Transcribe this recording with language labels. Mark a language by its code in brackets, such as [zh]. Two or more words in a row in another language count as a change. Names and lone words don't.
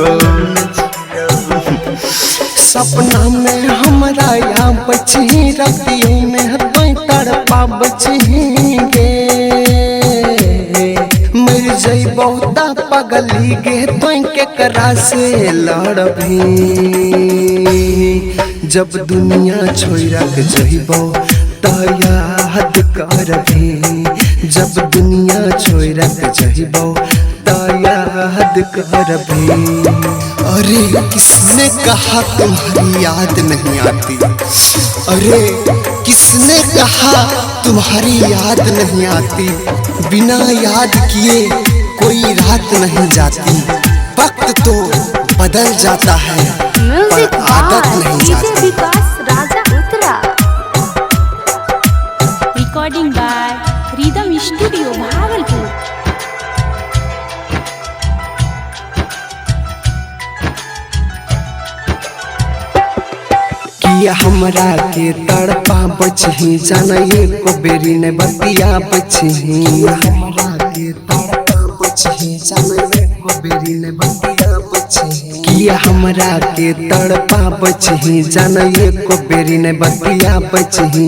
[anp] सपना में हमरा या बची रतियों में तोय तड़पा बची गे, मर जइबो ता पगली गे तोय केकरा से लड़बी। जब दुनिया छोड़क जइबो ता याद करबी, जब दुनिया छोड़क जइबो ता याद करबी। [hi] अरे किसने कहा तुम्हारी याद नहीं आती, अरे किसने कहा तुम्हारी याद नहीं आती। बिना याद किए कोई रात नहीं जाती, वक्त तो बदल जाता है पर आदत नहीं जाती। विकास राजा उत्तरा, [en] recording by [hi] रिदम स्टूडियो भागलपुर। [anp] किया हमरा के तड़पा बचही, जाना एको बेरी ने बतिया बचही। हमरा के तड़पा बचही, जाना एको बेरी ने बतिया बचही। किया हमरा के तड़पा बचही, जाना एको बेरी ने बतिया बचही।